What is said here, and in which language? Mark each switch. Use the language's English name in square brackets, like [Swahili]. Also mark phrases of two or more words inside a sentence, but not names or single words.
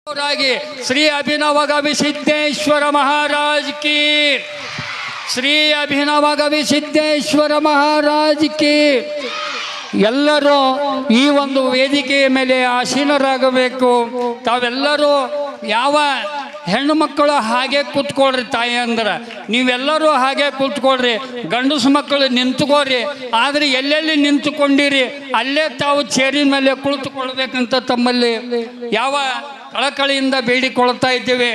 [Hindi] रागी श्री अभिनव कवि सिद्धेश्वर महाराज की, श्री अभिनव कवि सिद्धेश्वर महाराज की। [Kannada] ಎಲ್ಲರೂ ಈ ಒಂದು ವೇದಿಕೆಯ ಮೇಲೆ ಆಸೀನರಾಗಬೇಕು. ತಾವೆಲ್ಲರೂ ಯಾವ ಹೆಣ್ಣು ಮಕ್ಕಳು ಹಾಗೆ ಕೂತ್ಕೊಳ್ರಿ, ತಾಯಿ ಅಂದ್ರೆ ನೀವೆಲ್ಲರೂ ಹಾಗೆ ಕೂತ್ಕೊಳ್ರಿ. ಗಂಡಸು ಮಕ್ಕಳು ನಿಂತ್ಕೋರಿ, ಆದರೆ ಎಲ್ಲೆಲ್ಲಿ ನಿಂತುಕೊಂಡಿರಿ ಅಲ್ಲೇ ತಾವು ಚೇರಿನ ಮೇಲೆ ಕುಳಿತುಕೊಳ್ಬೇಕಂತ ತಮ್ಮಲ್ಲಿ ಯಾವ ಕಳಕಳಿಯಿಂದ ಬೇಡಿಕೊಳ್ತಾ ಇದ್ದೇವೆ.